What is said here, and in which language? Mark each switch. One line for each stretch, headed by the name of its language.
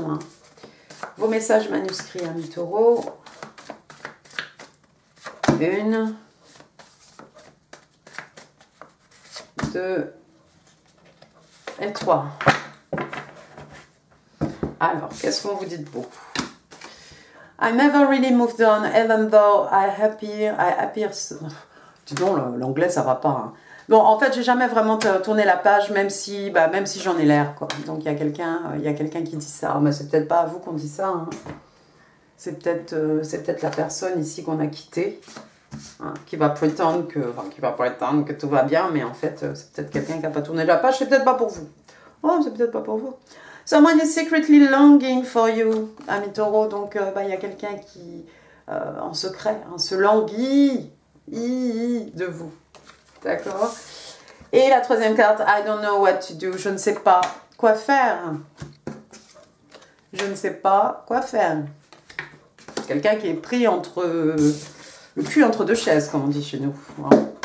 French: Hein. Vos messages manuscrits, amis taureaux. 1, 2 et 3. Alors, qu'est-ce qu'on vous dit de beau?
English: I never really moved on, even though I appear...
French: Dis donc, l'anglais, ça va pas. Hein. Bon, en fait, j'ai jamais vraiment tourné la page, même si j'en ai l'air, quoi. Donc, il y a quelqu'un qui dit ça. Mais c'est peut-être pas à vous qu'on dit ça. Hein. C'est peut-être la personne ici qu'on a quittée, hein, qui va prétendre que tout va bien, mais en fait, c'est peut-être quelqu'un qui n'a pas tourné la page. C'est peut-être pas pour vous. Oh, c'est peut-être pas pour vous.
English: Someone is secretly longing for you,
French: ami taureau. Donc, il y a quelqu'un qui, en secret, hein, se languit de vous. D'accord? Et la troisième carte,
English: I don't know what to do.
French: Je ne sais pas quoi faire. Je ne sais pas quoi faire. Quelqu'un qui est pris entre le cul entre deux chaises, comme on dit chez nous. Voilà.